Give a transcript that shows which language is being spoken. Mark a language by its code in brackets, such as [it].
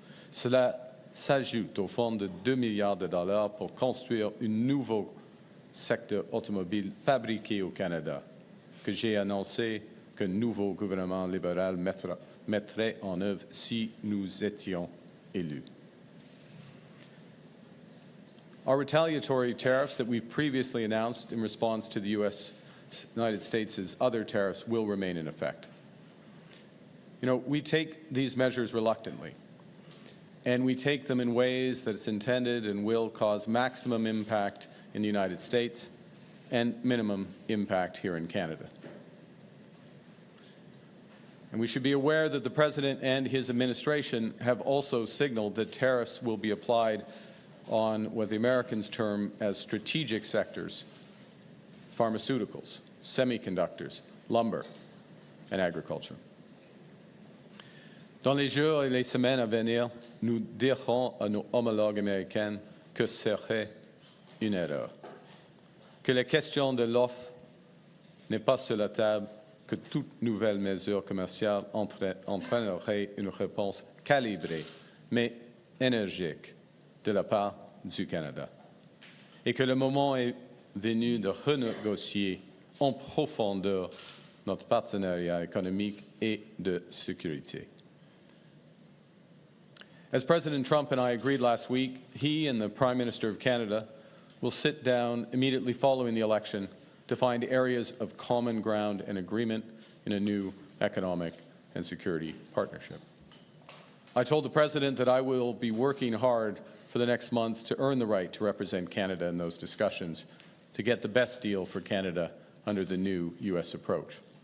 [fr] Cela s'ajoute au fonds de 2 milliards de dollars pour construire un nouveau secteur automobile fabriqué au Canada, que j'ai annoncé qu'un nouveau gouvernement libéral mettrait en œuvre si nous étions élus. [en] Our retaliatory tariffs that we've previously announced in response to the United States' other tariffs will remain in effect. You know, we take these measures reluctantly, and we take them in ways that it's intended and will cause maximum impact in the United States and minimum impact here in Canada. And we should be aware that the President and his administration have also signaled that tariffs will be applied on what the Americans term as strategic sectors: pharmaceuticals, semiconductors, lumber, and agriculture. [fr] Dans les jours et les semaines à venir, nous dirons à nos homologues américains que ce serait une erreur, que la question de l'offre n'est pas sur la table, que toute nouvelle mesure commerciale entraînerait une réponse calibrée, mais énergique, de la part du Canada, et que le moment est venu de renégocier en profondeur notre partenariat économique et de sécurité. [en] As President Trump and I agreed last week, he and the Prime Minister of Canada will sit down immediately following the election to find areas of common ground and agreement in a new economic and security partnership. I told the President that I will be working hard for the next month to earn the right to represent Canada in those discussions, to get the best deal for Canada under the new U.S. approach.